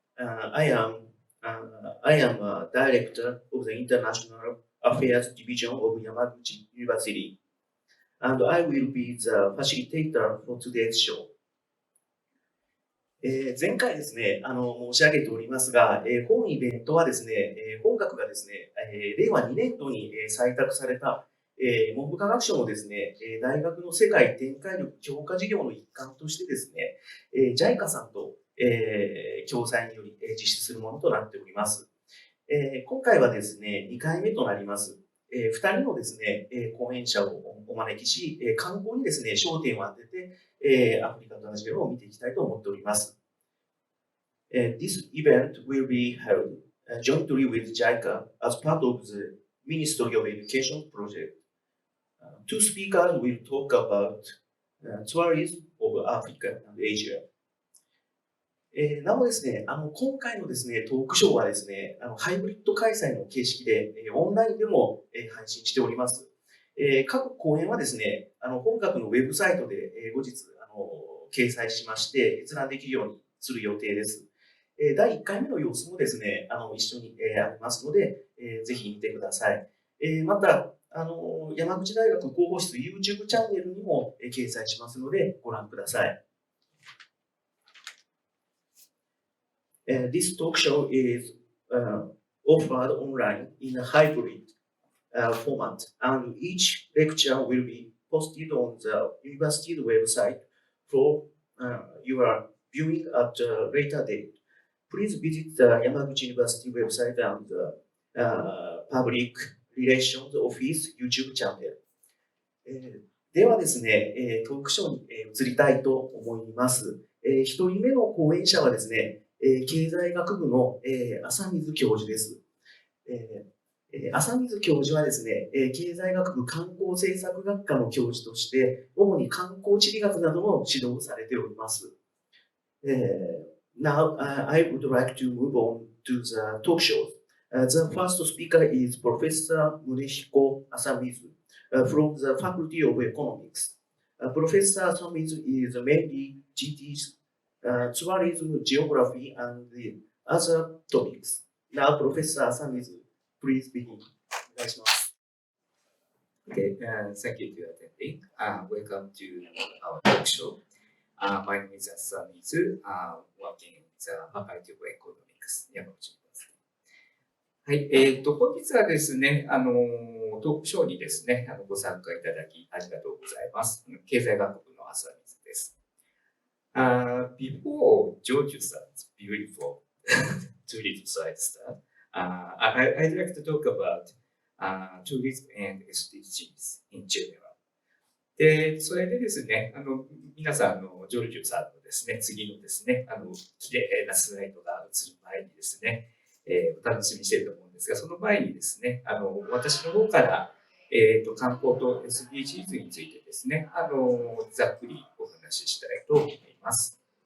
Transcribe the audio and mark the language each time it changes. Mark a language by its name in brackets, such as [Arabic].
[English] I am a director of the International Affairs Division of Yamaguchi University, and I will be the facilitator for today's show. [Japanese] 前回ですね、申し上げておりますが、本イベントはですね、本学がですね、令和2年度に採択された文部科学省のですね、大学の世界展開力強化事業の一環としてですね、JICA さんと、共催により実施するものとなっております。今回はですね、2回目となります。2人のですね、講演者をお招きし、観光にですね、焦点を当てて、アフリカとアジアを見ていきたいと思っております。 [English] This event will be held jointly with JICA as part of the Ministry of Education project. Two speakers will talk about tourism of Africa and Asia. [Japanese] なおですね、今回のですね、トークショーはですね、ハイブリッド開催の形式で、オンラインでも、配信しております。各講演はですね、本学のウェブサイトで、後日、掲載しまして、閲覧できるようにする予定です。第1回目の様子もですね、一緒に、ありますので、ぜひ見てください。また、山口大学広報室 YouTube チャンネルにも、掲載しますので、ご覧ください。 [English] This talk show is offered online in a hybrid format, and each lecture will be posted on the university's website for your viewing at a later date. Please visit the Yamaguchi University website and the Public Relations Office YouTube channel. [Japanese] ではですね、トークショーに移りたいと思います。 1人目の講演者はですね、経済学部の浅水教授です。浅水教授はですね、経済学部観光政策学科の教授として、主に観光地理学などの指導をされております。 [English] Now, I would like to move on to the talk show. The first speaker is Professor Munehiko Asamizu from the Faculty of Economics. Professor Asamizu is mainly GT's tourism, geography, and the other topics. Now, Professor Asamizu, please begin. Okay, thank you for attending. Welcome to our talk show. My name is Asamizu, working in the Faculty of Economics, Yamaguchi University. [Japanese] はい、本日はですね、トークショーにですね、ご参加いただきありがとうございます。経済学部の浅水です。 [English] Before George starts, beautiful tourism side start, I'd like to talk about tourism and SDGs in general. [Japanese] で、それでですね、皆さん、ジョルジュさんのですね、次のですね、綺麗なスライドが映る前にですね、お楽しみにしていると思うんですが、その前にですね、私の方から、観光と SDGs についてですね、ざっくりお話ししたいと思います。